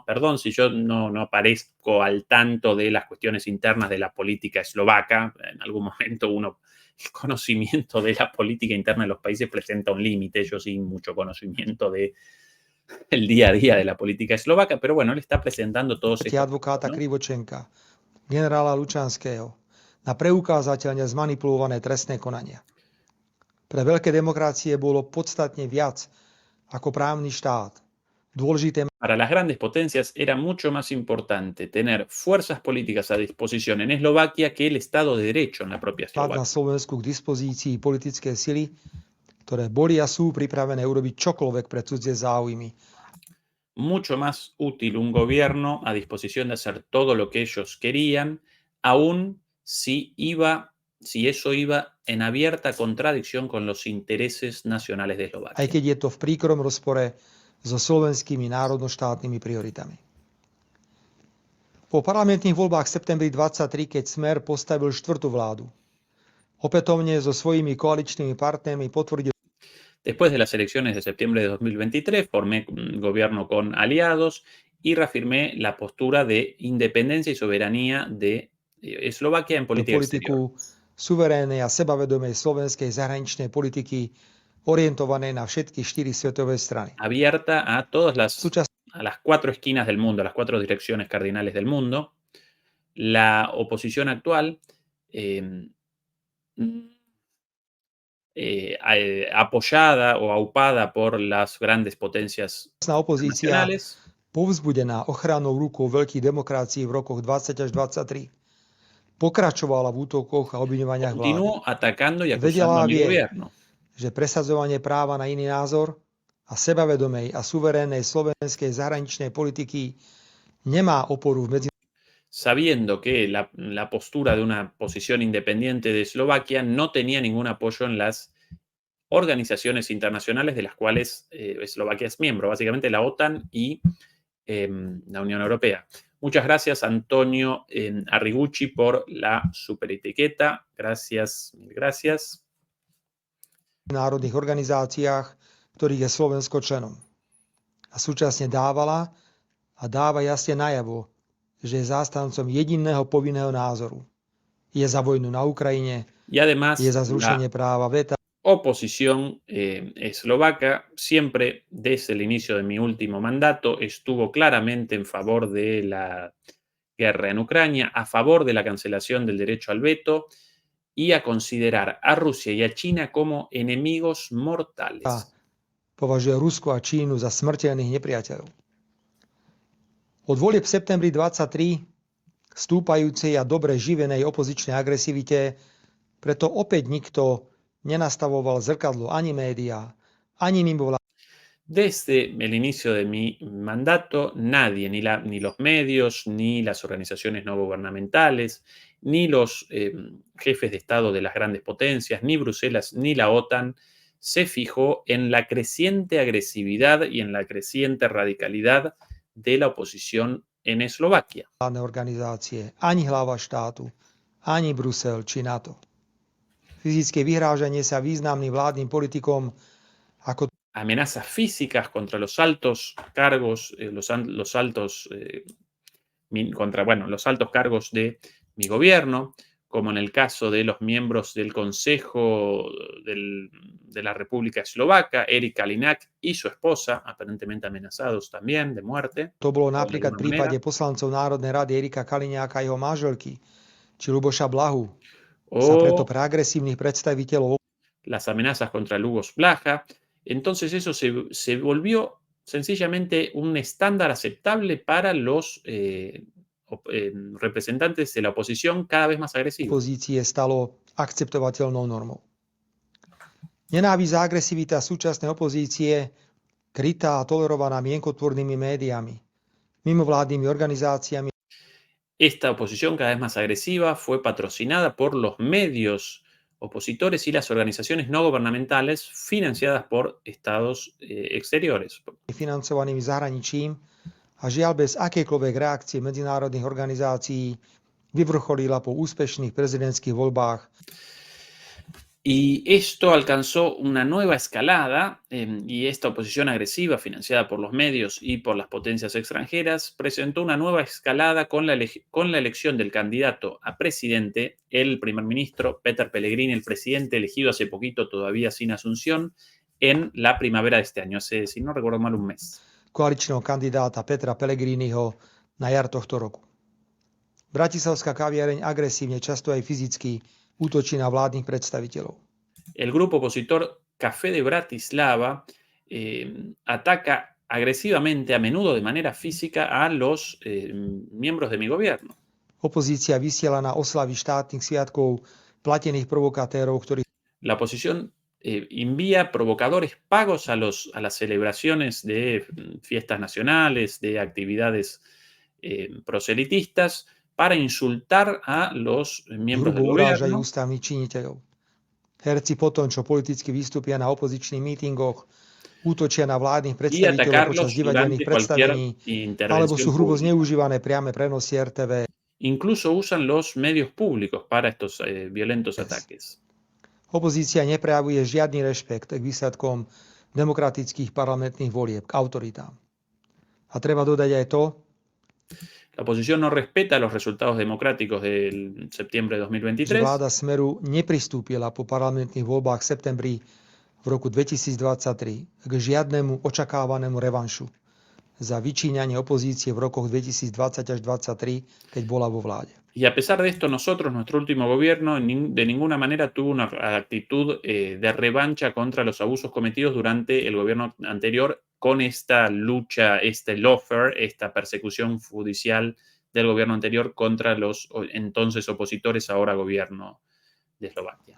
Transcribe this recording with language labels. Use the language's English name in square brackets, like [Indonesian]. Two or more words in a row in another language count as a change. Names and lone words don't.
[Spanish] Perdón si yo no aparezco al tanto de las cuestiones internas de la política eslovaca. En algún momento el conocimiento de la política interna de los países presenta un límite. Yo sin mucho conocimiento de el día a día de la política eslovaca, pero bueno, él está presentando todos estos, [Slovak] advokáta [Spanish] ¿no? [Slovak] Krivočenka, generála Lučanského, na preukázateľne zmanipulované trestné konania. Pre veľké demokracie bolo podstatne viac ako právny štát. Dôležité [Spanish] Para las grandes potencias era mucho más importante tener fuerzas políticas a disposición en Eslovaquia que el Estado de Derecho en la propia [Slovak] mať na [Spanish] Eslovaquia. [Slovak] Slovensku k dispozícii politické sily, ktoré boli a sú pripravené urobiť čokoľvek pre cudzie záujmy. [Spanish] Mucho más útil un gobierno a disposición de hacer todo lo que ellos querían, aun si eso iba en abierta contradicción con los intereses nacionales de [Slovak] Aj [Spanish] Eslovaquia. [Slovak] keď je to v príkrom rozpore so slovenskými národnoštátnymi prioritami. Po parlamentných voľbách v septembri 23, keď Smer postavil štvrtú vládu, opätovne so svojimi koaličnými partnermi potvrdil [Spanish] Después de las elecciones de septiembre de 2023, formé un gobierno con aliados y reafirmé la postura de independencia y soberanía de Eslovaquia en política exterior. [Slovak] politiku suverénnej a sebavedomej slovenskej zahraničnej politiky orientované na všetky 4 svetové strany. [Spanish] Abierta a todas [Slovak] Súčasne [Spanish] a las 4 esquinas del mundo, a las 4 direcciones cardinales del mundo. La oposición actual apoyada o aupada por las grandes potencias [Slovak] opozícia [Spanish] nacionales, [Slovak] povzbudená ochrannou rukou veľkých demokrácií v rokoch 20 až 23 pokračovala v útokoch a obviňovaniach vlády, [Spanish] continuó atacando y [Slovak] Vedela [Spanish] acusando a mi bien. gobierno. [Slovak] že presadzovanie práva na iný názor a sebavedomej a suverénnej slovenskej zahraničnej politiky nemá oporu v [Spanish] Sabiendo que la postura de una posición independiente de Eslovaquia no tenía ningún apoyo en las organizaciones internacionales de las cuales Eslovaquia es miembro, básicamente la OTAN y la Unión Europea. Muchas gracias, Antonio Arrigucci, por la superetiqueta. Gracias, mil gracias. [Slovak] národných organizáciách, ktorých je Slovensko členom. A súčasne dávala a dáva jasne najavo, že je zástancom jediného povinného názoru. Je za vojnu na Ukrajine, [Spanish] Y además, [Slovak] je za zrušenie práva veta, [Spanish] oposición eslovaca siempre desde el inicio de mi último mandato estuvo claramente en favor de la guerra en Ucrania, a favor de la cancelación del derecho al veto y a considerar a Rusia y a China como enemigos mortales. [Slovak] považuje Rusko a Čínu za smrteľných nepriateľov. Od volieb v septembri 23 stúpajúcej a dobre živenej opozičnej agresivite preto opäť nikto nenastavoval zrkadlo ani médiá, ani mimovládne. [Spanish] Desde el inicio de mi mandato, nadie, ni los medios, ni las organizaciones no gubernamentales, ni los jefes de Estado de las grandes potencias, ni Bruselas, ni la OTAN, se fijó en la creciente agresividad y en la creciente radicalidad de la oposición en Eslovaquia. [Slovak] Organizácie, ani hlava štátu, ani Brusel či NATO. Fyzické vyhrážanie sa významným vládnym politikom ako [Spanish] amenazas físicas contra los altos cargos, los altos cargos de mi gobierno, como en el caso de los miembros del Consejo de la República Eslovaca, Erik Kaliňák y su esposa, aparentemente amenazados también de muerte. [Slovak] To bolo napríklad v prípade poslancov Národnej rady Erika Kaliňáka a jeho manželky, či Ľuboša Blahu. Sa preto pre agresívnych predstaviteľov [Spanish] las amenazas contra Lubos Blaha. Entonces eso se volvió sencillamente un estándar aceptable para los representantes de la oposición cada vez más agresivos. [Slovak] Opozície stalo akceptovateľnou normou. Nenávisť a agresivita súčasnej opozície, krytá a tolerovaná mienkotvornými médiami, mimovládnymi organizáciami, [Spanish] Esta oposición cada vez más agresiva fue patrocinada por los medios opositores y las organizaciones no gubernamentales financiadas por estados exteriores. [Slovak] financovanými zahraničím a žiaľ bez akejkoľvek reakcie medzinárodných organizácií vyvrcholila po úspešných prezidentských voľbách [Spanish] Y esto alcanzó una nueva escalada y esta oposición agresiva, financiada por los medios y por las potencias extranjeras, presentó una nueva escalada con la elección del candidato a presidente, el primer ministro Peter Pellegrini, el presidente elegido hace poquito, todavía sin asunción, en la primavera de este año, hace, si no recuerdo mal, un mes. [Slovak] koaličného kandidáta Petra Pellegriniho na jar tohto roku. Bratislavská kaviareň agresívne, často aj fyzicky, útočí na vládnych predstaviteľov. [Spanish] El grupo opositor Café de Bratislava ataca agresivamente, a menudo de manera física, a los miembros de mi gobierno. [Slovak] Opozícia vysiela na oslavy štátnych sviatkov platených provokatérov, ktorí [Spanish] La oposición envía provocadores pagos a las celebraciones de fiestas nacionales, de actividades proselitistas, para insultar a los miembros del [Slovak] hrubo urážajú [Spanish] gobierno. [Slovak] ústavných činiteľov. Herci potom, čo politicky vystúpia na opozičných mítingoch, útočia na vládnych [Spanish] Y [Slovak] predstaviteľov [Spanish] atacarlos [Slovak] počas divadelných [Spanish] durante cualquier [Slovak] predstavení, [Spanish] intervención [Slovak] alebo sú hrubo [Spanish] pública. [Slovak] zneužívané priame prenosy RTV. [Spanish] Incluso usan los medios públicos para estos violentos ataques. [Slovak] Opozícia neprejavuje žiadny rešpekt k výsledkom demokratických parlamentných volieb, k autoritám. A treba dodať aj to, [Spanish] La oposición no respeta los resultados democráticos del septiembre de [Slovak] že [Spanish] 2023 [Slovak] vláda Smeru nepristúpila po parlamentných voľbách v septembri v roku 2023 k žiadnemu očakávanému revanšu za vyčíňanie opozície v rokoch 2020 až 2023, keď bola vo vláde. [Spanish] y a pesar de esto nosotros, nuestro último gobierno, de ninguna manera tuvo una actitud de revancha contra los abusos cometidos durante el gobierno anterior con esta lucha, este lawfare, esta persecución judicial del gobierno anterior contra los entonces opositores, ahora gobierno de Eslovaquia.